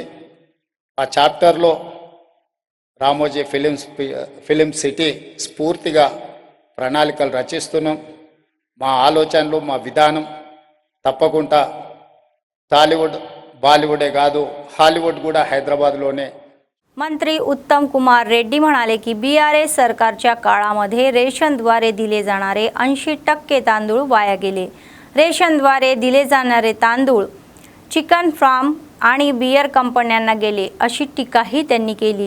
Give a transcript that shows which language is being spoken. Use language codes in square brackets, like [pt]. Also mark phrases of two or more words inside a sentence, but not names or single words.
[te] ఆ చాప్టర్లో రామోజీ ఫిలిం సిటీ స్ఫూర్తిగా ప్రణాళికలు రచిస్తున్నాం। మా ఆలోచనలు, మా విధానం తప్పకుండా టాలీవుడ్ బాలీవుడే కాదు, హాలీవుడ్ కూడా హైదరాబాద్లోనే। [mr] मंत्री उत्तम कुमार रेड्डी म्हणाले की BRS सरकारच्या काळामध्ये रेशनद्वारे दिले जाणारे 80% तांदूळ वाया गेले। रेशनद्वारे दिले जाणारे तांदूळ [en] chicken farm [mr] आणि [en] beer companies [mr] गेले अशी टीकाही त्यांनी केली।